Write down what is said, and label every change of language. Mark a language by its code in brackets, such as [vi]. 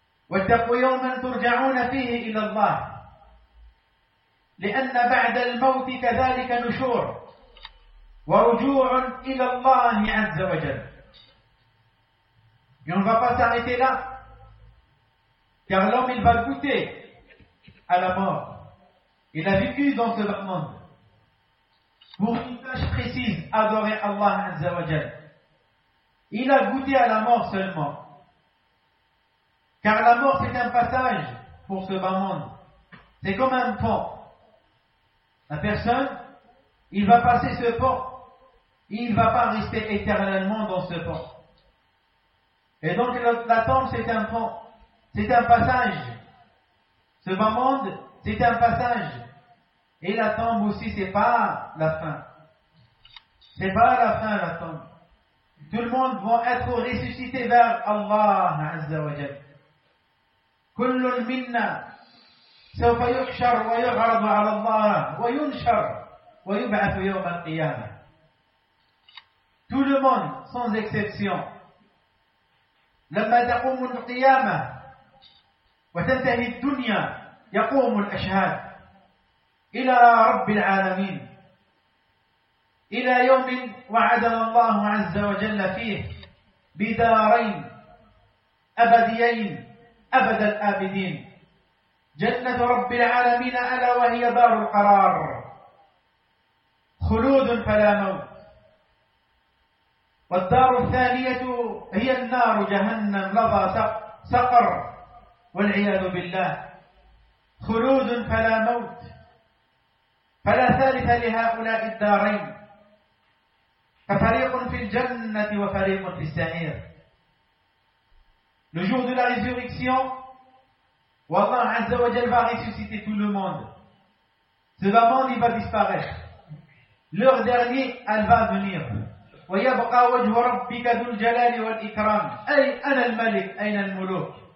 [ar] واتقوا يوما ترجعون فيه إلى الله لأن بعد الموت كذلك نشور ورجوع إلى الله عز وجل. [fr] Et on ne va pas s'arrêter là, car l'homme il va goûter à la mort. Il a vécu dans ce monde pour une tâche précise, adorer Allah عز وجل. Il a goûté à la mort seulement. Car la mort, c'est un passage pour ce bas monde. C'est comme un pont. La personne, il va passer ce pont. Il ne va pas rester éternellement dans ce pont. Et donc, la tombe, c'est un pont. C'est un passage. Ce bas monde, c'est un passage. Et la tombe aussi, ce n'est pas la fin. Ce n'est pas la fin, la tombe. Tout le monde va être ressuscité vers Allah Azza wa Jal. [ar] كل منا سوف يحشر ويعرض على الله وينشر ويبعث يوم القيامة. [fr] Tout le monde, sans exception, [ar] لما تقوم القيامة وتنتهي الدنيا يقوم الأشهاد إلى رب العالمين إلى يوم وعدنا الله عز وجل فيه بدارين أبديين أبد الآبدين جنة رب العالمين ألا وهي دار القرار خلود فلا موت والدار الثانية هي النار جهنم لظى سقر والعياذ بالله خلود فلا موت فلا ثالث لهؤلاء الدارين ففريق في الجنة وفريق في السعير. [fr] Le jour de la résurrection, où Allah Azza wa Jal va ressusciter tout le monde. Ce bas monde, il va disparaître. L'heure dernière, elle va venir. [ar] وَيَبْقَى وَجْهُ رَبِّكَ ذُو الْجَلَالِ وَالْإِكْرَامِ أَيْ أَنَا الْمَلِكِ أَيْنَ الْمُلُوكِ.